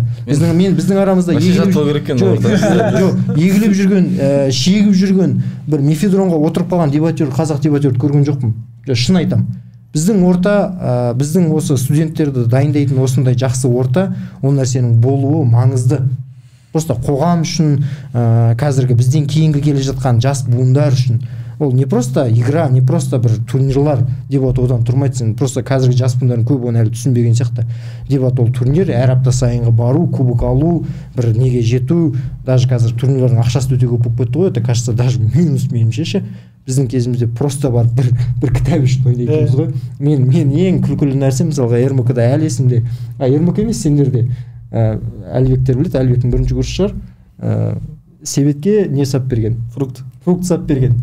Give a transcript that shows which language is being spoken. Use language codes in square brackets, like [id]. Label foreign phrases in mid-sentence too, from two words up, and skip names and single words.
[kk] Біздің арамызда егіліп жүрген, шегіп жүрген бір мефедронға отырып қалған дебатер, қазақ дебатерді көрген жоқпын. Шын айтам. Біздің орта, біздің осы студенттерді дайындайтын осындай жақсы орта, ол нәрсенің болуы маңызды. Просто қоғам үшін, қазіргі бізден кейінгі келе жатқан жас буындар үшін ол [ru] не просто игра, не просто [kk] бір турнирлар, дебат одан тұрмайды. Сен просто қазіргі жас буындардың көбі оны әлі түсінбеген сияқты. Дебат ол турнир, әр апта сайынғы бару, кубок алу, бір неге жету, даже қазір турнирлардың ақшасы өте көп болып кетті ғой, [ru] это кажется даже минус [kk] меніңше ше. Біздің кезімізде просто бар бір кітап үшін ойнайтынбыз ғой. Мен ең күлкілі нәрсе мысалға РМК-да әлі есімде, РМК емес сендерде, Әлібектер біледі, Әлібектің 1-ші курсы шығар, Себетке не сап берген? Фрукт сап берген.